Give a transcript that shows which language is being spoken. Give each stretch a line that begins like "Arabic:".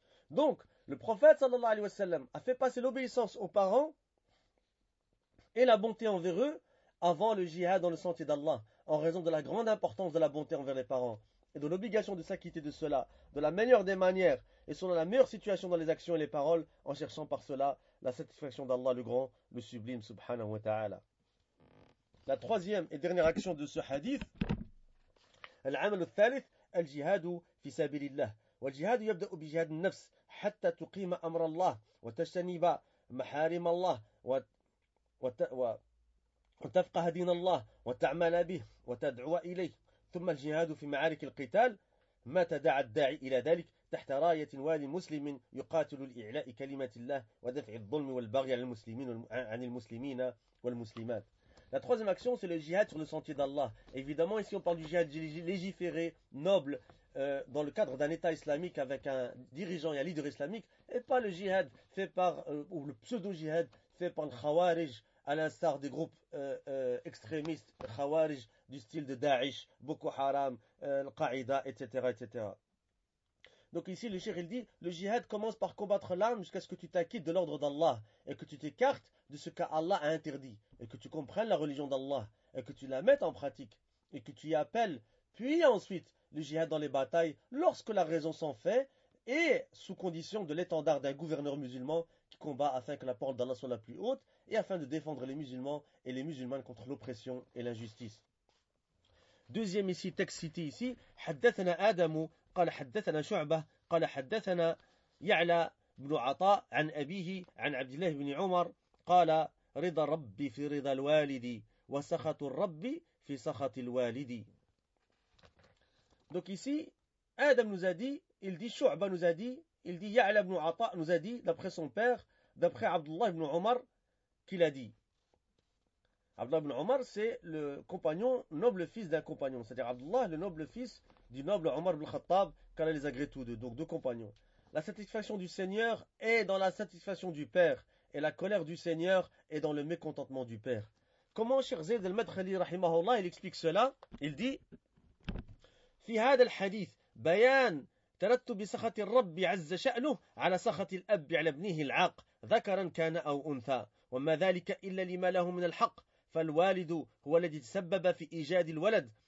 French: Donc, le prophète sallallahu alayhi wassalam a fait passer l'obéissance aux parents et la bonté envers eux avant le jihad dans le sentier d'Allah, en raison de la grande importance de la bonté envers les parents et de l'obligation de s'acquitter de cela de la meilleure des manières et selon la meilleure situation dans les actions et les paroles, en cherchant par cela la satisfaction d'Allah le grand, le sublime, subhanahu wa ta'ala. La troisième et dernière action de ce hadith,
Arabic: al-amal al-thalith, al-jihadu fi sabilillah. Wal-jihadu yabda'u bi-jihad al-nafs, hatta tuqima amra Allah, wa tajtaniba maharim Allah, wa وتفقه دين الله وتعمل به وتدعو إليه ثم الجهاد في معارك القتال متى دعا الداعي إلى ذلك تحت راية والي مسلم يقاتل لإعلاء كلمة الله ودفع الظلم والبغي عن المسلمين والمسلمات.
French: La troisième action, c'est le jihad sur le sentier d'Allah. Évidemment, ici on parle du jihad légiféré, noble, dans le cadre d'un État islamique avec un dirigeant et un leader islamique, et pas le jihad fait par, ou le pseudo-jihad fait par le Khawarij, à l'instar des groupes extrémistes, Khawarij, du style de Daesh, Boko Haram, Al-Qaïda, etc., etc. Donc ici, le shir, il dit, le jihad commence par combattre l'âme jusqu'à ce que tu t'acquittes de l'ordre d'Allah et que tu t'écartes de ce qu'Allah a interdit et que tu comprennes la religion d'Allah et que tu la mettes en pratique et que tu y appelles. Puis ensuite, le jihad dans les batailles, lorsque la raison s'en fait et sous condition de l'étendard d'un gouverneur musulman qui combat afin que la parole d'Allah soit la plus haute et afin de défendre les musulmans et les musulmanes contre l'oppression et l'injustice. Deuxième ici, texte cité ici, «
Arabic: Haddathana Adamu, قال حدثنا شعبة, قال حدثنا يعلى بن عطاء عن أبيه, عن عبد الله بن عمر, قال رضا ربي في رضا الوالدي, وسخط الربي في سخط الوالدي.
French: » Donc ici, Adam nous a dit, il dit شعبة nous a dit, il dit يعلى بن عطاء nous a dit, d'après son père, d'après عبد الله بن عمر, qu'il a dit. Abdullah ibn Omar, c'est le compagnon, noble fils d'un compagnon. C'est-à-dire Abdullah, le noble fils du noble Omar ibn Khattab, qu'Allah les agrée tous deux. Donc deux compagnons. La satisfaction du Seigneur est dans la satisfaction du Père. Et la colère du Seigneur est dans le mécontentement du Père. Comment Cheikh Zayd al-Madkhali, rahimahullah, il explique cela. Il dit,
Arabic: « Fi hada al-hadith, bayan, tarattubi sakhati rabbi azza sha'nuh, ala sakhati l'abbi ala bnihi l'aq, dhakaran kana aw untha. » وما ذلك إلا لما له من الحق فالوالد هو الذي تسبب في إيجاد الولد